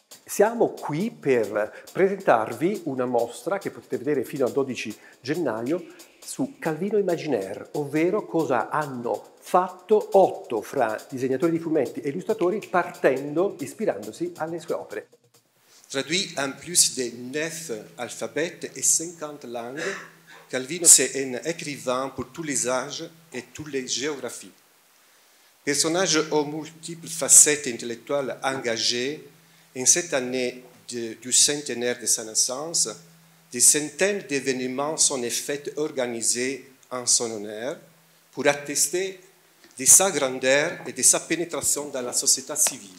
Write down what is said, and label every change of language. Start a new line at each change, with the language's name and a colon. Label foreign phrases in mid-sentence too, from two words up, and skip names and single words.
Italian: Siamo qui per presentarvi una mostra che potete vedere fino al 12 gennaio su Calvino Imaginaire, ovvero cosa hanno fatto 8 fra disegnatori di fumetti e illustratori ispirandosi alle sue opere.
French: Traduit en plus de 9 alphabets et 50 langues, Calvino c'est un écrivain pour tous les âges et toutes les géographies. Personnage aux multiples facettes intellectuelles engagées, en cette année du centenaire de sa naissance, des centaines d'événements sont en fait organisés en son honneur pour attester de sa grandeur et de sa pénétration dans la société civile.